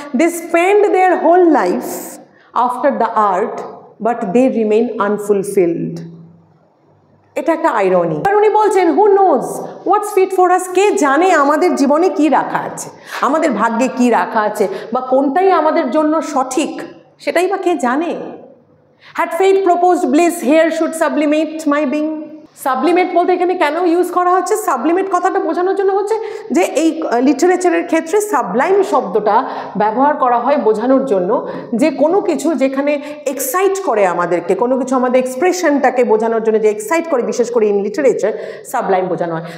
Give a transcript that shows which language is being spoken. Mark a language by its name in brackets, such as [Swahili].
[English] They spend their whole life after the art but they remain unfulfilled. [Bangla] এটা একটা irony. আর উনি বলছেন [English] who knows what's fit for us, [Bangla] কে জানে আমাদের জীবনে কি রাখা আছে, আমাদের ভাগ্যে কি রাখা আছে, বা কোনটাই আমাদের জন্য সঠিক সেটাই বা কে জানে। [English] Had fate proposed bliss, here should sublimate my being. [Bangla] সাবলিমেট বলতে এখানে কেন ইউজ করা হচ্ছে? সাবলিমেট কথাটা বোঝানোর জন্য হচ্ছে যে এই লিটারেচারের ক্ষেত্রে সাবলাইম শব্দটা ব্যবহার করা হয় বোঝানোর জন্য যে কোনো কিছু যেখানে এক্সাইট করে আমাদেরকে, কোনো কিছু আমাদের এক্সপ্রেশনটাকে বোঝানোর জন্য যে এক্সাইট করে, বিশেষ করে ইন লিটারেচার সাবলাইম বোঝানো হয়।